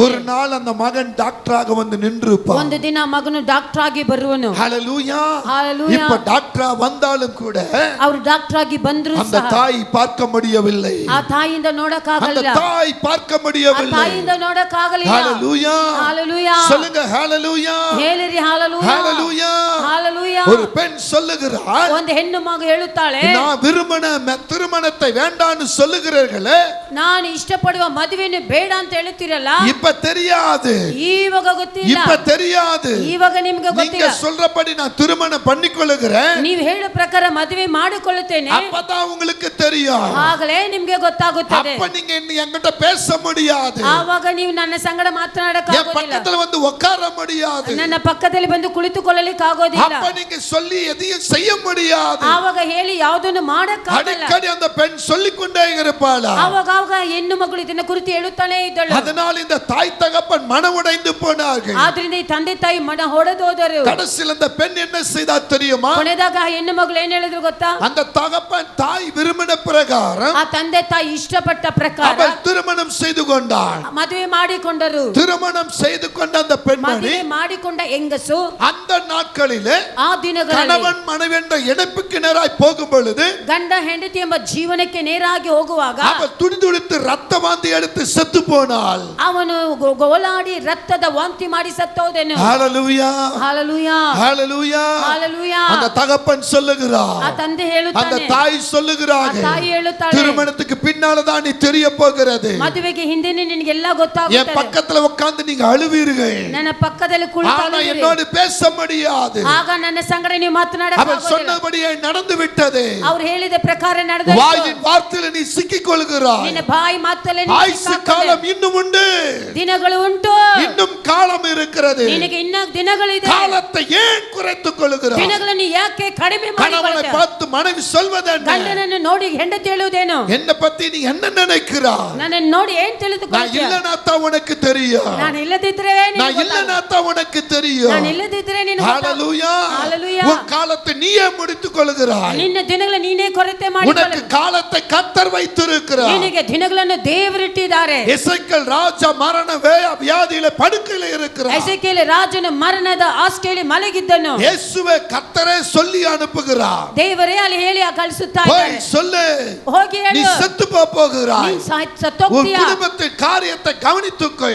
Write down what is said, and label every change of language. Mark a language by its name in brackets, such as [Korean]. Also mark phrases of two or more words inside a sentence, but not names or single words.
[Tamil] ஒரு நாள் அந்த மகன் டாக்டராக வந்து நின்றுப்பான். [Kannada] ಒಂದು ದಿನ ಆ ಮಗನು ಡಾಕ್ಟರ್ ಆಗಿ ಬರುವನು. [Tamil] ஹalleluya. [Kannada] ಹalleluya. [Tamil] இப்ப டாக்டரா வந்தாலும் கூட [Kannada] ಅವರು ಡಾಕ್ಟರ್ ಆಗಿ ಬಂದ್ರು [Tamil] அந்த [Kannada] ಸಹ [Tamil] தாய் பார்க்க முடியவில்லை. [Kannada] ಆ ತಾಯಿಯಿಂದ [Tamil] அந்த [Kannada] ನೋಡಕ್ಕಾಗಲಿಲ್ಲ. [Tamil] தாய் பார்க்க [Kannada] ಆ [Tamil] முடியவில்லை. [Kannada] ತಾಯಿಯಿಂದ ನೋಡಕ್ಕಾಗಲಿಲ್ಲ. [Tamil] ஹalleluya. [Kannada] ಹalleluya. [Tamil] சொல்லுங்க ஹalleluya. [Kannada] ಹೇಳಿರಿ ಹalleluya. [Tamil] ஹalleluya. [Kannada] ಹalleluya. [Tamil] ஒரு பெண் சொல்லுகிறாள், [Kannada] ಒಂದು ಹೆಣ್ಣು ಮಗು ಹೇಳುತ್ತಾಳೆ, [Tamil] நான் திருமணத்தை வேண்டான்னு சொல்லுகிறீர்களே, [Kannada] ನಾನು ಇಷ್ಟಪಡುವ ಮದುವೆಯನ್ನು ಬೇಡ ಅಂತ ಹೇಳ್ತೀರಲ್ಲ, [Tamil] இப்ப தெரியாது, [Kannada] ಇವಾಗ ಗೊತ್ತಿಲ್ಲ. [Tamil] இப்ப தெரியாது, [Kannada] ಇವಾಗ ನಿಮ್ಗೆ [Tamil] நீங்க [Kannada] ಗೊತ್ತಿಲ್ಲ. [Tamil] சொல்றபடி நான் திருமணம் பண்ணிக்கொள்ளுகிறேன், [Kannada] ನೀವು ಹೇಳೋ ಪ್ರಕಾರ ಮದುವೆ ಮಾಡಿಕೊಳ್ಳುತ್ತೇನೆ, [Tamil] அப்பதான் உங்களுக்கு தெரியும். [Kannada] ಆಗಲೇ ನಿಮ್ಗೆ ಗೊತ್ತಾಗುತ್ತದೆ. [Tamil] அப்ப நீங்க என்கிட்ட பேச முடியாது, [Kannada] ಆವಾಗ ನೀವು ನನ್ನ ಸಂಗಡ [Tamil] என் [Kannada] ಮಾತನಾಡಕ್ಕಾಗೋದಿಲ್ಲ, [Tamil] பக்கத்துல வந்து உட்கார முடியாது, [Kannada] ನನ್ನ ಪಕ್ಕದಲ್ಲಿ ಬಂದು ಕುಳಿತುಕೊಳ್ಳಲಿಕ್ಕೆ ಆಗೋದಿಲ್ಲ, [Tamil] அப்ப நீங்க சொல்லி எதையும் செய்ய முடியாது. [Kannada] ಆವಾಗ ಹೇಳಿ ಯಾವುದನ್ನು ಮಾಡಕ್ಕಾಗಲ್ಲ. [Tamil] அடிக்கடி அந்த பெண் சொல்லிக்கொண்டே இருப்பாளா. [Kannada] ಆವಾಗ ಹೆಣ್ಣು ಮಗಳು ಇದನ್ನ ಕುರಿತು ಹೇಳುತ್ತಾನೆ ಇದ್ದಳು. [Tamil] அதனால் இந்த தாய் தகப்பன் மனமுடைந்து போனார்கள். [Kannada] ಆದ್ರಿಂದ ಈ ತಂದೆ ತಾಯಿ ಮನ ಹೊಡೆದೋದರು. [Tamil] கடைசியில் அந்த பெண் என்ன செய்தா தெரியுமா? [Kannada] ಕೊನೆದಾಗ ಹೆಣ್ಣು ಮಗಳು ಏನ್ ಹೇಳಿದ್ರು ಗೊತ್ತಾ? [Tamil] அந்த தகப்பன் தாய் விரும்பின பிரகாரம் [Kannada] ಆ ತಂದೆ ತಾಯಿ ಇಷ್ಟಪಟ್ಟ ಪ್ರಕಾರ [Tamil] அவள் திருமணம் செய்து கொண்டாள். [Kannada] ಮದುವೆ ಮಾಡಿಕೊಂಡರು. [Tamil] திருமணம் செய்து கொண்ட அந்த பெண்மணி [Kannada] ಮದುವೆ ಮಾಡಿಕೊಂಡ ಹೆಂಗಸು [Tamil] அந்த நாட்களிலே [Kannada] ಆ ದಿನಗಳಲ್ಲಿ [Tamil] கணவன் மனைவி என்ற இணைப்புக்கு நேராய் போகும் பொழுது [Kannada] ಗಂಡ ಹೆಂಡತಿ ಎಂಬ ಜೀವನಕ್ಕೆ ನೇರಾಗಿ ಹೋಗುವಾಗ [Tamil] அவள் துடிதுடித்து ரத்த வாந்தி எடுத்து செத்து போனாள். [Kannada] ಅವನು ಗೋಲಾಡಿ ರಕ್ತದ ವಾಂತಿ ಮಾಡಿ ಸತ್ತೋದೆನು. [Tamil] ஹalleluya ஹalleluya ஹalleluya ஹalleluya. அந்த தகப்பன் சொல்லுகிறார், [Kannada] ಆ ತಂದೆ ಹೇಳುತ್ತಾನೆ, [Tamil] அந்த தாய் சொல்லுகிறாங்க, [Kannada] ಆ ತಾಯಿ ಹೇಳುತ್ತಾಳೆ, [Tamil] திருமணத்துக்கு பின்னால தான் நீ தெரிய போகிறது. [Kannada] ಮದುವೆಗೆ ಹಿಂದೆನೇ ನಿನಗೆಲ್ಲ [Tamil] என் [Kannada] ಗೊತ್ತಾಗುತ್ತದೆ. [Tamil] பக்கத்துல உட்கார்ந்து நீங்க அழுவீர்கள், [Kannada] ನನ್ನ ಪಕ್ಕದಲ್ಲಿ [Tamil] ஆனா [Kannada] ಕುಳಿತು [Tamil] என்னோடு பேச முடியாது. [Kannada] ಆಗ ನನ್ನ ಸಂಗಡ ನೀವು [Tamil] அவள் [Kannada] ಮಾತನಾಡಕ್ಕಾಗೋದಿಲ್ಲ. [Tamil] சொன்னபடியே நடந்து விட்டது. [Kannada] ಅವ್ರು ಹೇಳಿದ ಪ್ರಕಾರ ನಡೆದೋಯ್ತು. [Tamil] வாயின் வார்த்தையில நீ சிக்கிக் கொள்கிறாய். [Kannada] ನಿನ್ನ ಬಾಯಿ ಮಾತಲ್ಲೇ ನೀನು [Tamil] ஆயுசு [Kannada] ಸಿಕ್ಕಾಕೊಂಡೆ. [Tamil] காலம் இன்னும் உண்டு, [Kannada] ದಿನಗಳು ಉಂಟು, [Tamil] இன்னும் காலம் இருக்கிறது. [Kannada] ನಿನಗೆ ಇನ್ನ ದಿನಗಳಿದೆ. [Tamil] காலத்தை ஏன் குறைத்துக் கொள்கிறாய்? [Kannada] ದಿನಗಳನ್ನು ಯಾಕೆ ಕಡಿಮೆ [Tamil] கணவனை [Kannada] ಮಾಡಿಕೊಳ್ಳುತ್ತೆ? [Tamil] பார்த்து மனைவி சொல்வதென்ன? [Kannada] ಗಂಡನನ್ನು ನೋಡಿ ಹೆಂಡತಿ ಹೇಳುವುದೇನು? [Tamil] என்ன பத்தி நீ என்ன நினைக்கிறாய்? [Kannada] ನನ್ನನ್ನು ನೋಡಿ ಏನ್ [Tamil] நான் [Kannada] ತಿಳಿದುಕೊಳ್ಳುತ್ತೀಯ? [Tamil] இல்லனா தான் உனக்கு தெரியும், [Kannada] ನಾನು ಇಲ್ಲದಿದ್ರೆ [Tamil] நான் இல்லனா தான் உனக்கு தெரியும். [Kannada] ನಾನು ಇಲ್ಲದಿದ್ರೆ ನೀನು [Tamil] ஹalleluya ஹalleluya. உன் காலத்தை நீயே முடித்துக் கொள்கிறாய். [Kannada] ನಿನ್ನ ದಿನಗಳನ್ನು ನೀನೇ ಕೊರತೆ [Tamil] உனக்கு [Kannada] ಮಾಡಿಕೊಳ್ಳು. [Tamil] காலத்தை கர்த்தர் வைத்திருக்கிறார். [Kannada] ನಿನಗೆ ದಿನಗಳನ್ನು ದೇವರಿಟ್ಟಿದ್ದಾರೆ. [Tamil] எசேக்கியேல் ராஜா மரண வியாதியில படுக்கையில இருக்கிறார். [Kannada] ಎಸೆಕಿಯೇಲ ರಾಜನು ಮರಣದ ಹಾಸಿಗೆಯಲ್ಲಿ ಮಲಗಿದ್ದನು. [Tamil] இயேசுவே கர்த்தரே சொல்லி அனுப்புகிறார், [Kannada] ದೇವರೇ ಅಲ್ಲಿ ಹೇಳಿ ಕಳಿಸುತ್ತಾ [Tamil] போய் [Kannada] ಇದ್ದಾರೆ. [Tamil] சொல்லு, [Kannada] ಹೋಗಿ [Tamil] நீ [Kannada] ಹೇಳು, [Tamil] செத்து போகிறாய். [Kannada] ನೀನು [Tamil] உன் [Kannada] ಸತ್ತೋಗ್ತೀಯ. [Tamil] குடும்பத்தின் காரியத்தை கவனித்துக்கொள்.